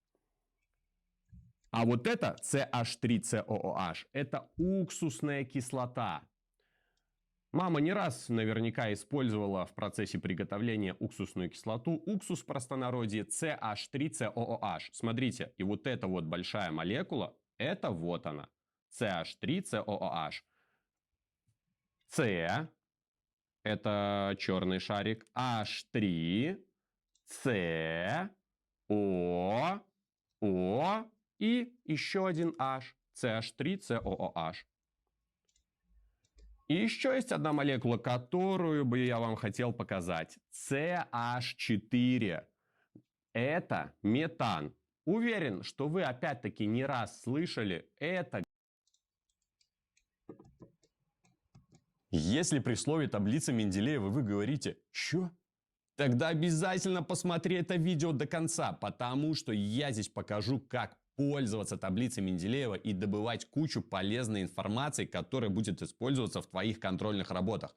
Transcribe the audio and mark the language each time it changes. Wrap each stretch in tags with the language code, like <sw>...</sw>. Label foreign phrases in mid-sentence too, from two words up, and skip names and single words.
<ru>А вот это CH3COOH, это уксусная кислота. Мама не раз наверняка использовала в процессе приготовления уксусную кислоту. Уксус в простонародье CH3COOH. Смотрите, и вот эта вот большая молекула, это вот она. CH3COOH. C, это черный шарик. H3, C, O, O и еще один H. CH3COOH. И еще есть одна молекула, которую бы я вам хотел показать. CH4. Это метан. Уверен, что вы опять-таки не раз слышали это. Если при слове таблица Менделеева вы говорите «Чё?», тогда обязательно посмотри это видео до конца, потому что я здесь покажу, как пользоваться таблицей Менделеева и добывать кучу полезной информации, которая будет использоваться в твоих контрольных работах.</ru>